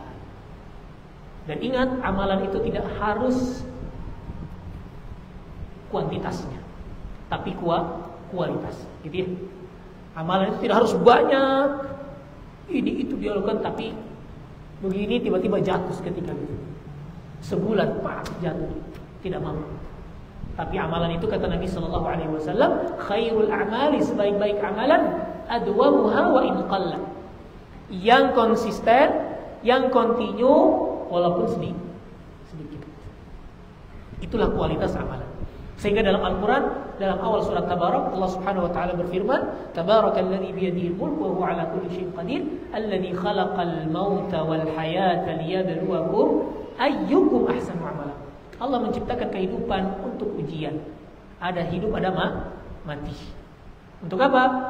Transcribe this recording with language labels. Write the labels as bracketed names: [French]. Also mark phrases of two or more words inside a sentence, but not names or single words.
[Indonesian] Dan ingat, amalan itu tidak harus kuantitasnya, tapi kualitas, gitu ya. Amalan itu tidak harus banyak, ini itu dilakukan, tapi begini tiba-tiba jatuh seketika itu. Sebulan jatuh, tidak mampu. Tapi amalan itu kata Nabi [Arabic] صلى الله عليه وسلم, خير الأعمال, [Indonesian] sebaik-baik amalan, [Arabic] أدومها وإن قل. [Indonesian] Yang konsisten, yang kontinu, walaupun sedikit. Itulah kualitas amalan. Sehingga dalam Al-Quran, dalam awal surat Tabarak, Allah [Arabic] سبحانه وتعالى [Indonesian] berfirman, [Arabic] تبارك الذي بيده الملك وهو على كل شيء قدير، الذي خلق الموت والحياة ليبلوكم أيكم أحسن عملا. [Indonesian] Allah menciptakan kehidupan untuk ujian. Ada hidup, ada mati. Untuk apa?